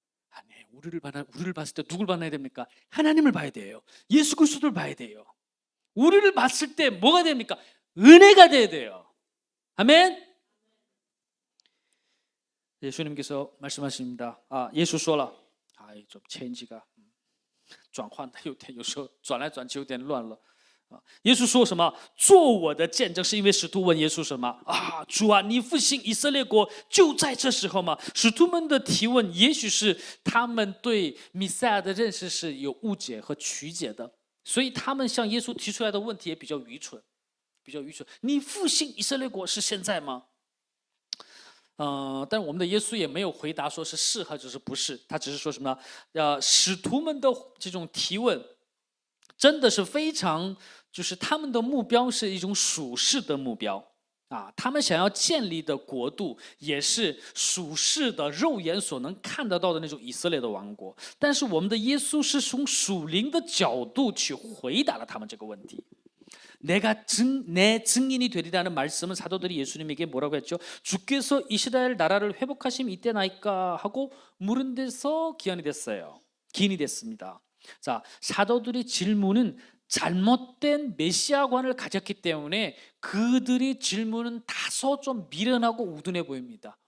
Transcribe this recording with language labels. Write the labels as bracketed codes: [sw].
[ko] 아니, 우리를 봤을 때 누굴 만나야 됩니까? 하나님을 봐야 돼요. 예수 그리스도를 봐야 돼요. 우리를 봤을 때 뭐가 됩니까? 은혜가 돼야 돼요. 아멘. 예수님께서 말씀하십니다. [zh] 耶稣说了， [ko] 좀 체인지가 [zh] 转换的有点，有时候转来转去有点乱了。耶稣说什么？做我的见证，是因为使徒问耶稣什么？主啊，你复兴以色列国就在这时候吗？使徒们的提问，也许是他们对弥赛亚的认识是有误解和曲解的，所以他们向耶稣提出来的问题也比较愚蠢，比较愚蠢。你复兴以色列国是现在吗？但我们的耶稣也没有回答说是或者是不是，他只是说什么呢？使徒们的这种提问，真的是非常，就是他们的目标是一种属世的目标他们想要建立的国度也是属世的肉眼所能看得到的那种以色列的王国。但是我们的耶稣是从属灵的角度去回答了他们这个问题。 [ko] 내 증인이 되리라는 말씀은 사도들이 예수님에게 뭐라고 했죠? 주께서 이스라엘 나라를 회복하심 이때나이까 하고 물은 데서 기한이 됐어요. 기인이 됐습니다. 자, 사도들이 질문은 잘못된 메시아관을 가졌기 때문에 그들이 질문은 다소 좀 미련하고 우둔해 보입니다.